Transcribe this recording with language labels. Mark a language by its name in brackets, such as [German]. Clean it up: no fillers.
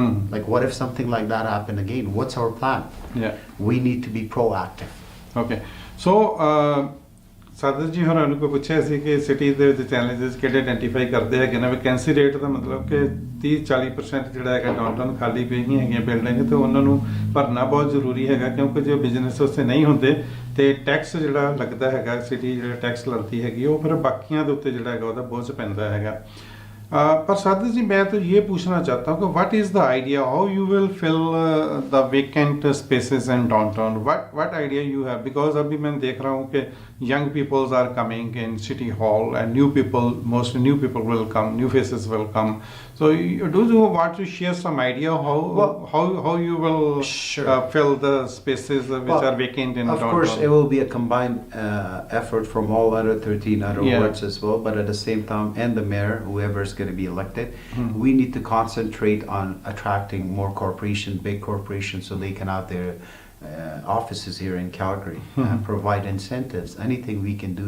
[English] Like, what if something like that happened again? What's our plan? We need to be proactive. Okay. [Punjabi] So, ਸਾਦਰ ਜੀ ਹੋਰਾਂ ਨੂੰ ਕੋਈ ਪੁੱਛਿਆ ਸੀ ਕਿ ਸਿਟੀ ਦੇ ਵਿੱਚ ਚੈਲੰਜਸ ਕਿਹੜੇ ਆਇਡੈਂਟੀਫਾਈ ਕਰਦੇ ਹੈਗੇ ਨੇ ਵੈਕੈਂਸੀ ਰੇਟ ਦਾ ਮਤਲਬ ਕਿ 30-40% ਜਿਹੜਾ ਹੈਗਾ ਡਾਊਨਟਾਊਨ ਖਾਲੀ ਪਈਆਂ ਹੈਗੀਆਂ ਬਿਲਡਿੰਗ ਤੇ ਉਹਨਾਂ ਨੂੰ ਭਰਨਾ ਬਹੁਤ ਜ਼ਰੂਰੀ ਹੈਗਾ ਕਿਉਂਕਿ ਜੋ ਬਿਜ਼ਨਸ ਉੱਥੇ ਨਹੀਂ ਹੁੰਦੇ ਤੇ ਟੈਕਸ ਜਿਹੜਾ ਲੱਗਦਾ ਹੈਗਾ ਸਿਟੀ ਜਿਹੜਾ ਟੈਕਸ ਲੱਗਦੀ ਹੈਗੀ ਉਹ ਫਿਰ ਬਾਕੀਆਂ ਦੇ ਉੱਤੇ ਜਿਹੜਾ ਹੈਗਾ ਉਹਦਾ ਬੋਝ ਪੈਂਦਾ ਹੈਗਾ [Hindi] पर सादर जी मैं तो ये पूछना चाहता हूँ कि [English] what is the idea how you will fill the vacant spaces in downtown what idea you have because [Hindi] अभी मैं देख रहा हूँ कि [English] young peoples are coming in city hall and mostly new people will come, new faces will come. So do you want to share some idea how you will fill the spaces which are vacant in downtown? Of course, it will be a combined effort from all other 13 other wards as well, but at the same time, and the mayor, whoever is going to be elected, we need to concentrate on attracting more corporations, big corporations, so they can have their offices here in Calgary and provide incentives, anything we can do.